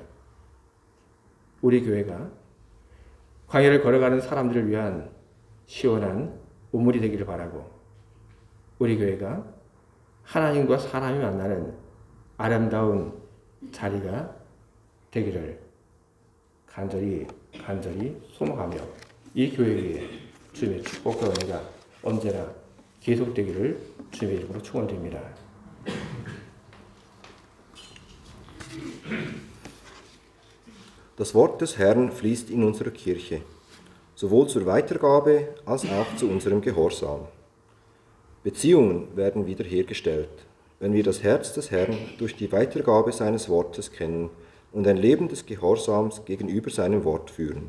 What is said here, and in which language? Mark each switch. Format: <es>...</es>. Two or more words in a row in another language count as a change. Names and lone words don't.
<ko>우리 교회가 광야를 걸어가는 사람들을 위한 시원한 우물이 되기를 바라고, 우리 교회가 하나님과 사람이 만나는 아름다운 자리가 되기를 간절히 소망하며, 이 교회에 주님의 축복과 은혜가 언제나 계속되기를 주님의 이름으로 축원드립니다.</ko> <de>Das Wort des Herrn fließt in unserer Kirche, sowohl zur Weitergabe als auch zu unserem Gehorsam. Beziehungen werden wiederhergestellt, wenn wir das Herz des Herrn durch die Weitergabe seines Wortes kennen und ein Leben des Gehorsams gegenüber seinem Wort führen.</de>